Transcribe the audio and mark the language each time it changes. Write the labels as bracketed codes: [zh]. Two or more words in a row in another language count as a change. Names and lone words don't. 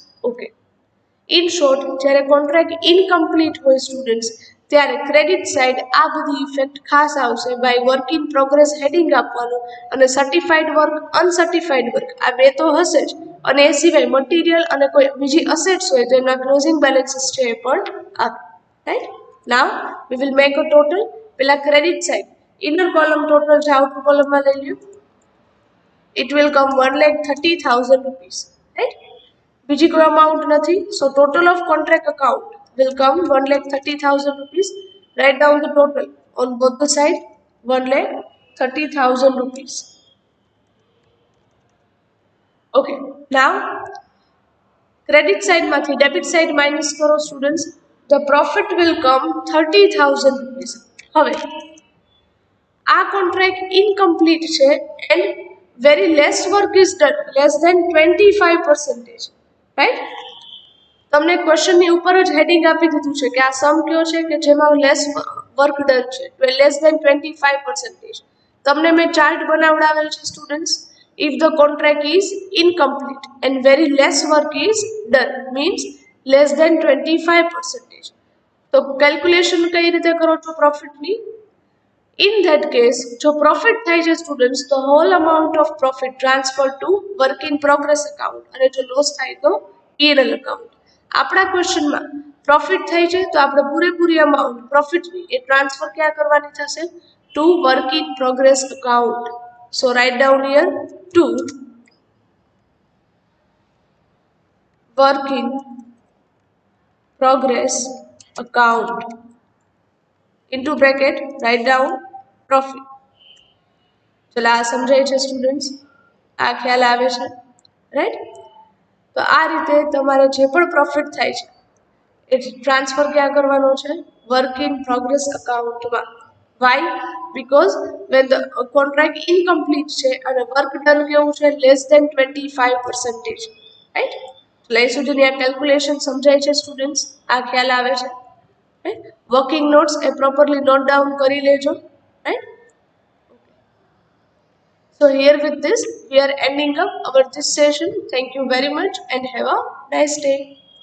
[en] Okay. In short, [gu] જ્યારે [en] contract incomplete [gu] હોય [en] સ્ટુડન્ટ્સ, [gu] ત્યારે [en] credit side [gu] આ બધી [en] ઇફેક્ટ [gu] ખાસ આવશે [en] by work in progress heading [gu] આપવાનું અને [en] સર્ટિફાઈડ work uncertified work [gu] આ બે તો હશે જ અને એ સિવાય [en] મટીરિયલ [gu] અને કોઈ બીજી [en] અસેટ્સ [gu] હોય તો એના [en] closing balances [gu] છે એ પણ આપે [en] right now we will make a total [gu] પેલા [en] credit side inner column total છે આઉટર કોલમમાં [gu] લઈ લ્યો [en] it will come 1,30,000 rupees right [gu] બીજી કોઈ [en] amount નથી so total of contract account will come 1,30,000 rupees write down the total on both the side 1,30,000 rupees okay now credit side માંથી debit side minus કરો students the profit will come 30,000 rupees [gu] હવે આ [en] contract incomplete છે and very less work is done less than 25% right [gu] તમને ક્વેશ્ચનની ઉપર જ હેડિંગ આપી દીધું છે કે આ સમ કયો છે કે જેમાં [en] less work done [gu] છે [en] less than 25% [gu] તમને મેં ચાર્ટ બનાવડાવેલ [en] છે સ્ટુડન્ટ્સ if the contract is incomplete and very less work is done means less than 25% તો [gu] કેલ્ક્યુલેશન કઈ રીતે કરો છો પ્રોફિટની [en] in that case [gu] જો પ્રોફિટ થાય છે સ્ટુડન્ટ્સ તો [en] whole amount of profit transfer to work in progress account [gu] અને જો લોસ થાય તો [en] P&L account [gu] આપણા ક્વેશ્ચનમાં પ્રોફિટ થાય છે તો આપણે પૂરેપૂરી અમાઉન્ટ પ્રોફિટની એ ટ્રાન્સફર ક્યાં કરવાની થશે [en] to work in progress account so write down here to work in progress account into bracket write down profit [gu] ચલો આ સમજાય છે સ્ટુડન્ટ્સ આ ખ્યાલ આવે છે રાઈટ તો આ રીતે તમારે જે પણ પ્રોફિટ થાય છે એ ટ્રાન્સફર ક્યાં કરવાનો છે વર્ક ઇન પ્રોગ્રેસ અકાઉન્ટમાં [en] why because when the contract incomplete [gu] છે અને [en] work done [gu] કેવું છે [en] less than 25% right [gu] એટલે એ સુધીની આ કેલ્ક્યુલેશન સમજાય છે સ્ટુડન્ટ્સ આ ખ્યાલ આવે છે [en] working notes [gu] એ [en] properly note down [gu] કરી લેજો right [en] so here with this we are ending up our this session thank you very much and have a nice day